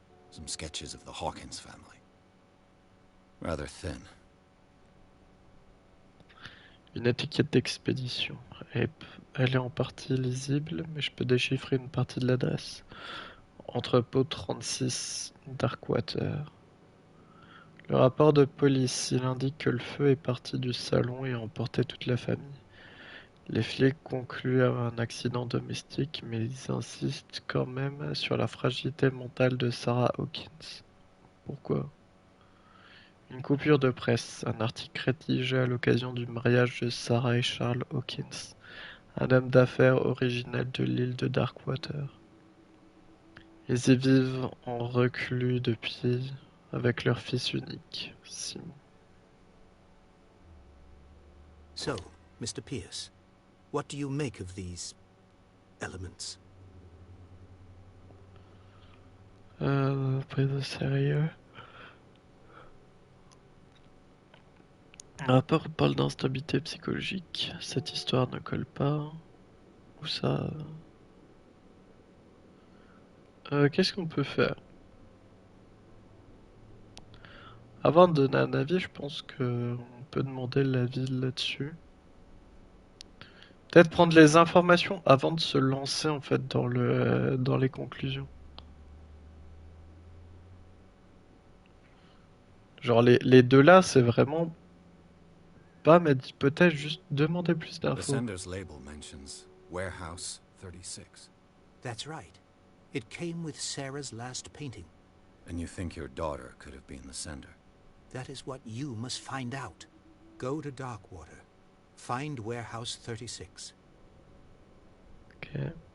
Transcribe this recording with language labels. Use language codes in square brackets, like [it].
[en] Some sketches of the Hawkins family. Rather thin. [fr] Une étiquette d'expédition. Elle est en partie lisible, mais je peux déchiffrer une partie de l'adresse. Entrepôt 36, Darkwater. Le rapport de police, il indique que le feu est parti du salon et a emporté toute la famille. Les flics concluent à un accident domestique, mais ils insistent quand même sur la fragilité mentale de Sarah Hawkins. Pourquoi? Une coupure de presse, un article rédigé à l'occasion du mariage de Sarah et Charles Hawkins, un homme d'affaires original de l'île de Darkwater. Ils y vivent en reclus depuis, avec leur fils unique, Simon. [en] So, Mr. Pierce, what do you make of these elements? [fr] Prise au sérieux. Un rapport parle d'instabilité psychologique. Cette histoire ne colle pas. Où ça? Qu'est-ce qu'on peut faire? Avant de donner un avis, je pense que on peut demander l'avis là-dessus. Peut-être prendre les informations avant de se lancer en fait dans les conclusions. Genre les deux là, c'est vraiment pas mettre d'hypothèse, juste demander plus [en] The [fr] d'infos. [en] sender's label mentions Warehouse 36. That's right. It came with Sarah's last painting. And you think your daughter could have been the sender? That is what you must find out. Go to Darkwater. Find Warehouse 36. Ok.